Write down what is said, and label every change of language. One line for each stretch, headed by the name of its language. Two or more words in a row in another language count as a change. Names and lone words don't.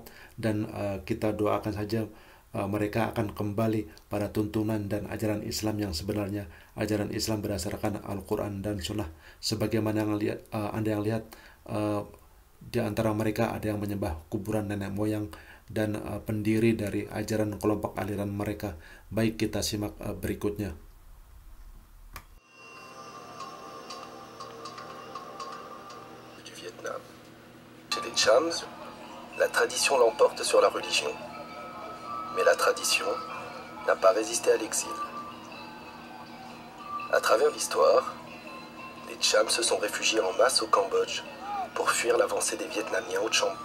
Indonesian: Dan kita doakan saja mereka akan kembali pada tuntunan dan ajaran Islam yang sebenarnya, ajaran Islam berdasarkan Al-Quran dan Sunnah. Sebagaimana Anda yang lihat, di antara mereka ada yang menyembah kuburan nenek moyang dan pendiri dari ajaran kelompok aliran mereka. Baik, kita simak berikutnya.
French: Du Vietnam. Chez les Cham, la tradition l'emporte sur la religion. Mais la tradition n'a pas résisté à l'exil. À travers l'histoire, les Cham se sont réfugiés en masse au Cambodge pour fuir l'avancée des Vietnamiens au Champa.